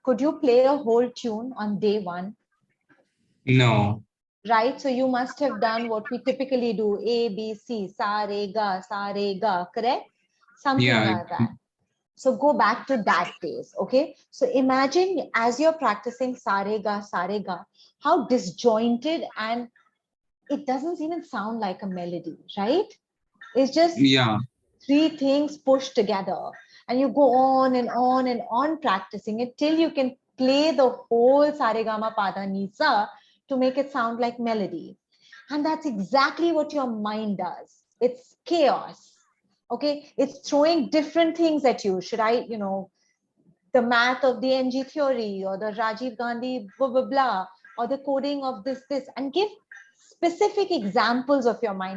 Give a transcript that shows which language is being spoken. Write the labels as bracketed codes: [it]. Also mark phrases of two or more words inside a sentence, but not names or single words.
[en] Could you play a whole tune on day 1? No. Right, so you must have done what we typically do, A, B, C, sa, re, ga, correct? Something like that. So go back to that days, okay? So imagine as you're practicing sa, re, ga, how disjointed, and it doesn't even sound like a melody, right? It's just 3 things pushed together. And you go on and on and on practicing it till you can play the whole sa, re, ga, ma, pa, da, ni, sa to make it sound like melody. And that's exactly what your mind does. It's chaos. Okay, it's throwing different things at you. Should I, you know, the math of the NG theory or the Rajiv Gandhi blah, blah, blah, or the coding of this, and give specific examples of your mind.